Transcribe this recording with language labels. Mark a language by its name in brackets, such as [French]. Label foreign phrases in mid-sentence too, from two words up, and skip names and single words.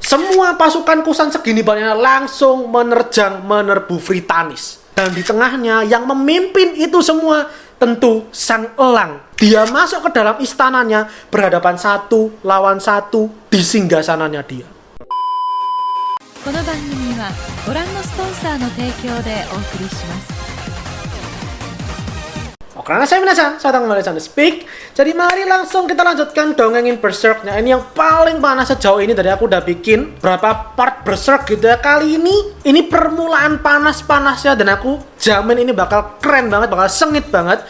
[Indonesian] Semua pasukan Kusan segini banyaknya langsung menerbu Fritanis. Dan di tengahnya yang memimpin itu semua tentu Sang Elang. Dia masuk ke dalam istananya berhadapan 1 lawan 1 di singgasananya dia. [Japanese] この番組はご覧のスポンサーの提供でお送りします。 [Indonesian] Karena saya minasan, saya datang kembali sana speak. Jadi mari langsung kita lanjutkan dongengin Berserk. Nah ini yang paling panas sejauh ini. Tadi aku udah bikin berapa part Berserk gitu ya. Kali ini permulaan panas-panasnya. Dan aku jamin ini bakal keren banget, bakal sengit banget.